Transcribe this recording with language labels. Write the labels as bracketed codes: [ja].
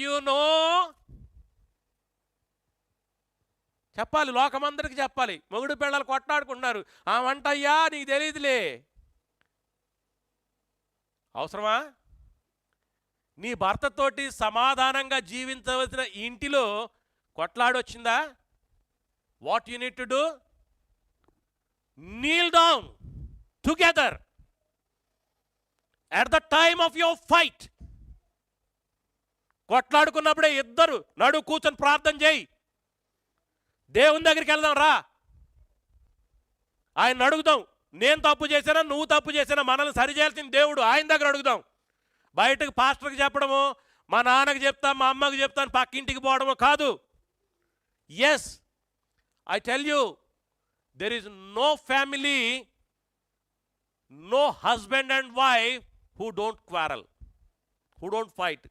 [en] you know, [te] చెప్పాలి, లోకమందరికి చెప్పాలి. మొగుడు పిల్లలు కొట్లాడుకుంటున్నారు, ఆ వంట అయ్యా నీకు తెలియదులే. అవసరమా? నీ భర్తతోటి సమాధానంగా జీవించవలసిన ఇంటిలో కొట్లాడొచ్చిందా? What you need to do, [en] kneel down together at the time of your fight. [te] కొట్లాడుకున్నప్పుడే ఇద్దరు నడు కూర్చొని ప్రార్థన చేయి. దేవుని దగ్గరికి వెళ్దాం రా, ఆయన అడుగుదాం, నేను తప్పు చేశానా నువ్వు తప్పు చేశానా, మనల్ని సరిచేయాల్సిన దేవుడు, ఆయన దగ్గర అడుగుదాం. బయటకు పాస్టర్కి చెప్పడము, మా నాన్నకి చెప్తా మా అమ్మకి చెప్తాను పక్కింటికి పోవడము కాదు. [en] Yes, I tell you, there is no family, no husband and wife who don't quarrel, who don't fight.